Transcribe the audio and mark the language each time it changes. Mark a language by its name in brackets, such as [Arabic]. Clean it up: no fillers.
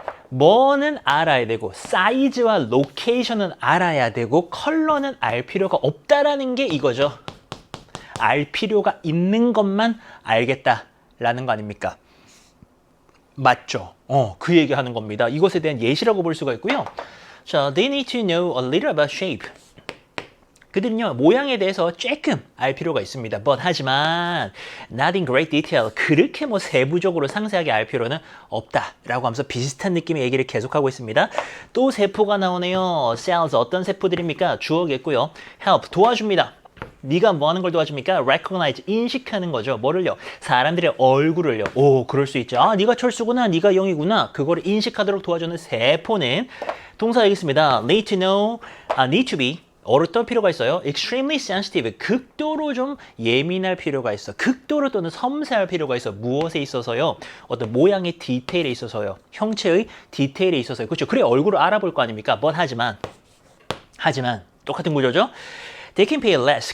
[Korean] 뭐는 알아야 되고 사이즈와 로케이션은 알아야 되고 컬러는 알 필요가 없다라는 게 이거죠. 알 필요가 있는 것만 알겠다라는 거 아닙니까? 맞죠? 그 얘기하는 겁니다. 이것에 대한 예시라고 볼 수가 있고요. [English] 자, they need to know a little about shape. [Korean] 그들은요, 모양에 대해서 조금 알 필요가 있습니다. 하지만 [English] not in great detail. [Korean] 그렇게 세부적으로 상세하게 알 필요는 없다라고 하면서 비슷한 느낌의 얘기를 계속하고 있습니다. 또 세포가 나오네요. cells 어떤 세포들입니까? 주어겠고요. help 도와줍니다. 네가 뭐 하는 걸 도와줍니까? recognize 인식하는 거죠. 뭐를요? 사람들의 얼굴을요. 오, 그럴 수 있죠. 아, 네가 철수구나. 네가 영이구나. 그거를 인식하도록 도와주는 세포는 동사이겠습니다. [English] need to know, need to be [Korean] 어떤 필요가 있어요? [English] extremely sensitive, [Korean] 극도로 좀 예민할 필요가 있어. 극도로 또는 섬세할 필요가 있어. 무엇에 있어서요? 어떤 모양의 디테일에 있어서요. 형체의 디테일에 있어서요. 그렇죠? 그래 얼굴을 알아볼 거 아닙니까? 하지만 똑같은 구조죠? [English] They can pay less.